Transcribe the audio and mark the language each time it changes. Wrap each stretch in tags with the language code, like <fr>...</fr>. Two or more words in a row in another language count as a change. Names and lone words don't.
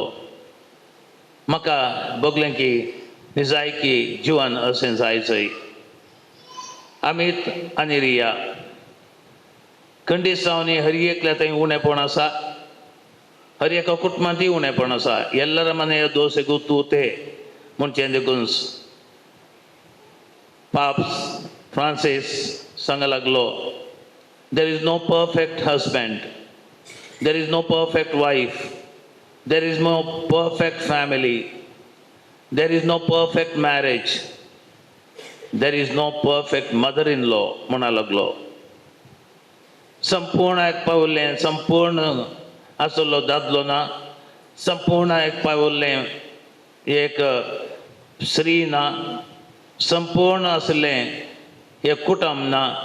<kok>म्हाका बगलें की जाय की जिवन अशें जायचंय. अमित आनी रिया खंडीत जावन हर एकल्या थंय उणेपण आसा. हर एका कुटुंबात उणेपण आसा</kok> <kn>ಎಲ್ಲರ ಮನೆಯ ದೋಸೆಗೂ ತೂತೆ</kn> <kok>ಮುಂಚೆ देखून पाप फ्रांसिस सांगा लागलो</kok> <en>there is no perfect husband, there is no perfect wife, there is no perfect family, there is no perfect marriage, there is no perfect mother-in-law</en> <kok>म्हणा लागलो. संपूर्ण एक पावलें संपूर्ण आसलो दादलो ना, संपूर्ण एक पावलें एक स्त्री ना, संपूर्ण असलें एक कुटुंब ना.</kok>